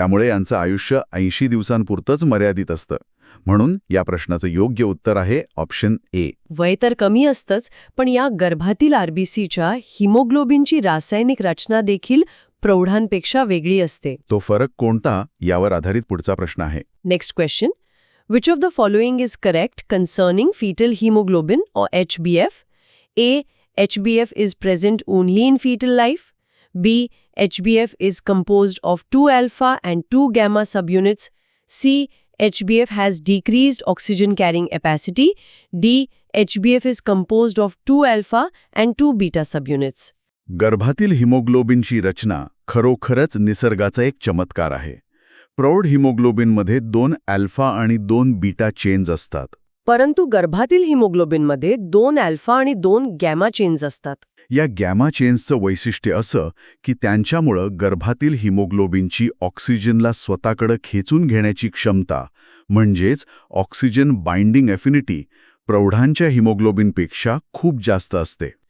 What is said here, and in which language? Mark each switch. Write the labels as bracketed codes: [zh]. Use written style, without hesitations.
[mr] त्यामुळे यांचं आयुष्य 80 दिवसांपुरतंच मर्यादित असतं. म्हणून या प्रश्नाचं योग्य उत्तर आहे ऑप्शन ए. वय तर कमी असतंच, पण या गर्भातील आरबीसीच्या हिमोग्लोबिनची रासायनिक रचना देखील प्रौढांपेक्षा वेगळी असते. तो फरक कोणता यावर आधारित पुढचा प्रश्न आहे. [en] Next question. Which of the following is correct concerning fetal haemoglobin और HbF? A. HbF is present only in fetal life. B. HbF is composed of 2 alpha and 2 gamma subunits. C. HbF has decreased oxygen carrying capacity. D. HbF is composed of 2 alpha and 2 beta subunits. [mr] गर्भातील हिमोग्लोबिनची रचना खरोखरच निसर्गाचा एक चमत्कार आहे. प्रौढ हिमोग्लोबिनमध्ये 2 alpha आणि 2 beta chains असतात. परंतु गर्भातील हिमोग्लोबिनमध्ये 2 अल्फा आणि 2 गॅमा चेन्स असतात. या गॅमा चेन्सचं वैशिष्ट्य असं की त्यांच्यामुळं गर्भातील हिमोग्लोबिनची ऑक्सिजनला स्वतःकडे खेचून घेण्याची क्षमता म्हणजेच ऑक्सिजन बाइंडिंग एफिनिटी प्रौढांच्या हिमोग्लोबिनपेक्षा खूप जास्त असते.